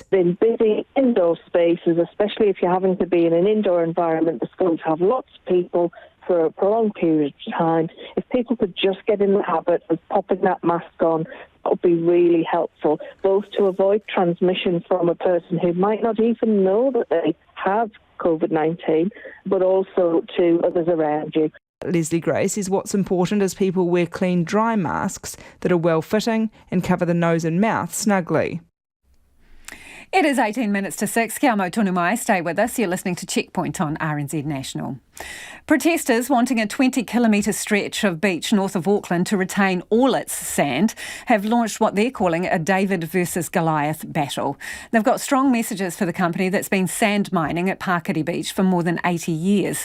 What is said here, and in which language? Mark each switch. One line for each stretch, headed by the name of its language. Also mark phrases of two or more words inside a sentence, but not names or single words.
English: In busy indoor spaces, especially if you're having to be in an indoor environment that's going to have lots of people for a prolonged period of time, if people could just get in the habit of popping that mask on, that would be really helpful, both to avoid transmission from a person who might not even know that they have COVID-19, but also to others around you. Leslie Gray says what's important is people wear clean, dry masks that are well-fitting and cover the nose and mouth snugly. It is 18 minutes to 6.
Māori: Kia mau tonu mai.
English: Stay with us. You're listening to Checkpoint on RNZ National. Protesters wanting a 20-kilometre stretch of beach north of Auckland to retain all its sand have launched what they're calling a David versus Goliath battle. They've got strong messages for the company that's been sand mining at Pakiri Beach for more than 80 years.